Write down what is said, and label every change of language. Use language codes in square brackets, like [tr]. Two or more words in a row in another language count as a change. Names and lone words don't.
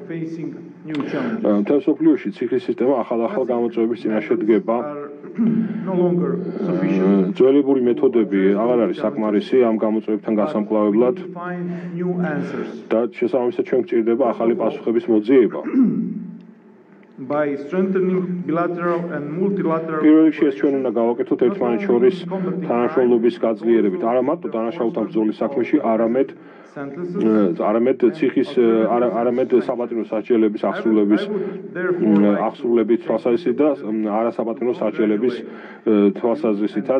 [ka] მთელ მსოფლიოში ციხის სისტემა ახალ გამოწვევების წინაშე დგება. ძველებური მეთოდები აღარ არის საკმარისი ამ გამოწვევებთან გასამკლავებლად და შესაბამისად ჩვენ გვჭირდება ახალი პასუხების მოძიება. [en] By strengthening bilateral and multilateral [ka] პირველ რიგში ეს ჩვენ უნდა გავაკეთოთ ერთმანეთს შორის თანამშრომლობის გაძლიერებით, არა მარტო დანაშაულთა ბრძოლის საქმეში, არამედ ციხის არამედ საბატონო სასჯელების აღსრულების თვალსაზრისით და არასაბატონო სასჯელების თვალსაზრისითაც.